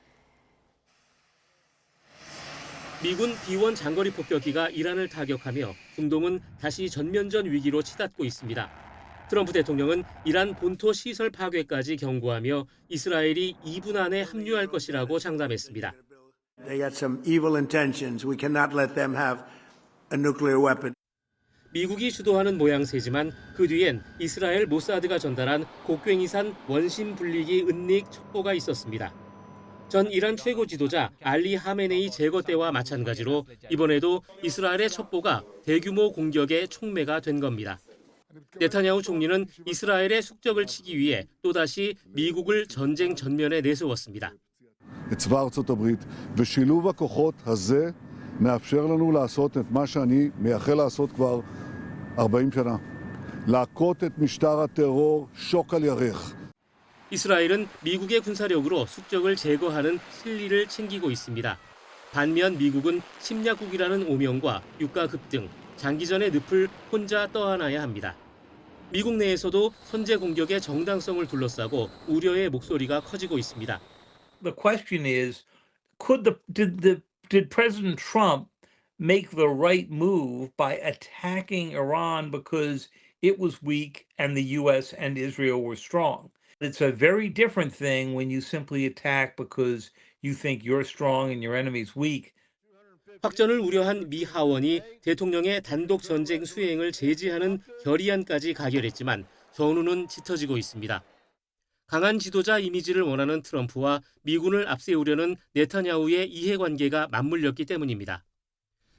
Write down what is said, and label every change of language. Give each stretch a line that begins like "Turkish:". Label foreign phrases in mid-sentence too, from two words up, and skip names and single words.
Korean: 미군 B-1 장거리 폭격기가 이란을 타격하며 중동은 다시 전면전 위기로 치닫고 있습니다. 트럼프 대통령은 이란 본토 시설 파괴까지 경고하며 이스라엘이 2분 안에 합류할 것이라고 장담했습니다.
English: They got some evil intentions. We cannot let them have a nuclear weapon.
Korean: 미국이 주도하는 모양새지만 그 뒤엔 이스라엘 모사드가 전달한 곡괭이산 원심 분리기 은닉 첩보가 있었습니다. 전 이란 최고 지도자 알리 하메네이 제거 때와 마찬가지로 이번에도 이스라엘의 첩보가 대규모 공격의 촉매가 된 겁니다. 네타냐후 총리는 이스라엘의 숙적을 치기 위해 또다시 미국을 전쟁 전면에 내세웠습니다.
Hebrew: צבא ארצות הברית ושילוב הכוחות הזה מאפשר לנו לעשות את מה שאני מייחל לעשות כבר 40 שנה. להכות את משטר הטרור שוק על ירך.
Korean: 이스라엘은 미국의 군사력으로 숙적을 제거하는 실리를 챙기고 있습니다. 반면 미국은 침략국이라는 오명과 유가 급등, 장기전의 늪을 혼자 떠안아야 합니다. 미국 내에서도 선제 공격의 정당성을 둘러싸고 우려의 목소리가 커지고 있습니다.
English: The question is, did President Trump make the right move by attacking Iran because it was weak and the U.S. and Israel were strong? It's a very different thing when you simply attack because you think you're strong and your enemy's weak.
Korean: 확전을 우려한 미 하원이 대통령의 단독 전쟁 수행을 제지하는 결의안까지 가결했지만 전우는 짙어지고 있습니다. 강한 지도자 이미지를 원하는 트럼프와 미군을 앞세우려는 네타냐후의 이해관계가 맞물렸기 때문입니다.